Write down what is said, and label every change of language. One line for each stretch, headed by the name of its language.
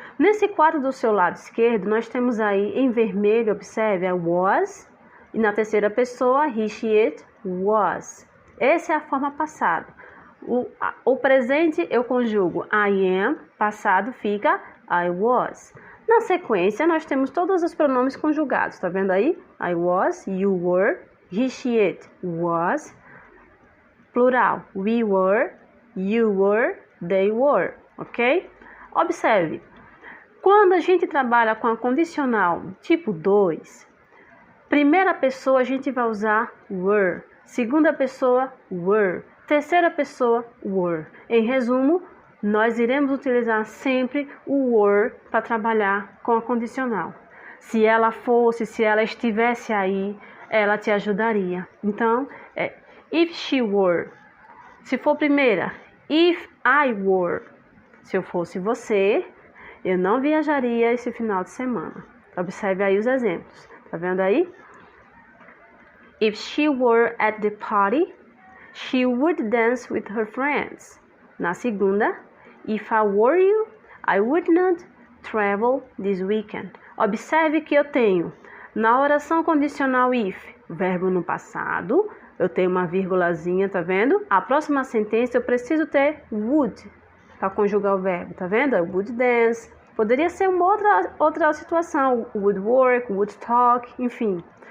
Portuguese: Nesse quadro do seu lado esquerdo, nós temos aí em vermelho, observe, a was, e na terceira pessoa, he, she, it, was. Essa é a forma passada. O presente eu conjugo I am, passado fica I was. Na sequência, nós temos todos os pronomes conjugados, tá vendo aí?
English: I was, you were, he, she, it, was. Plural, we were, you were, they were, ok?
Portuguese: Observe, quando a gente trabalha com a condicional tipo 2, primeira pessoa a gente vai usar were, segunda pessoa were, terceira pessoa were. Em resumo, nós iremos utilizar sempre o were para trabalhar com a condicional. Se ela estivesse aí, ela te ajudaria.
English: Então, if she were.
Portuguese: Se for primeira,
English: if I were.
Portuguese: Se eu fosse você, eu não viajaria esse final de semana. Observe aí os exemplos. Tá vendo aí?
English: If she were at the party, she would dance with her friends.
Portuguese: Na segunda,
English: if I were you, I would not travel this weekend.
Portuguese: Observe que eu tenho, na oração condicional if, verbo no passado, eu tenho uma vírgulazinha, tá vendo? A próxima sentença eu preciso ter would para conjugar o verbo, tá vendo?
English: I would dance,
Portuguese: Poderia ser uma outra situação, would work, would talk, enfim.